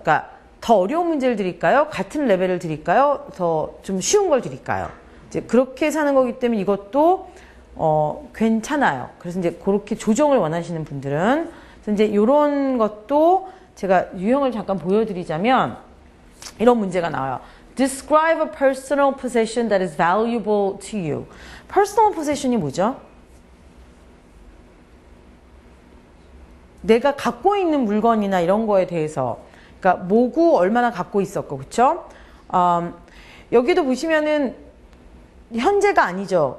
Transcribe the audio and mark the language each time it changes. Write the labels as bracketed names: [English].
[Korean] 그러니까 더 어려운 문제를 드릴까요? 같은 레벨을 드릴까요? 더 좀 쉬운 걸 드릴까요? 이제 그렇게 사는 거기 때문에 이것도 괜찮아요. 그래서 이제 그렇게 조정을 원하시는 분들은 그래서 이제 이런 것도 제가 유형을 잠깐 보여드리자면 이런 문제가 나와요. [English] Describe a personal possession that is valuable to you. [Korean] Personal possession이 뭐죠? 내가 갖고 있는 물건이나 이런 거에 대해서 그러니까 뭐고 얼마나 갖고 있었고 그쵸? 여기도 보시면은 현재가 아니죠.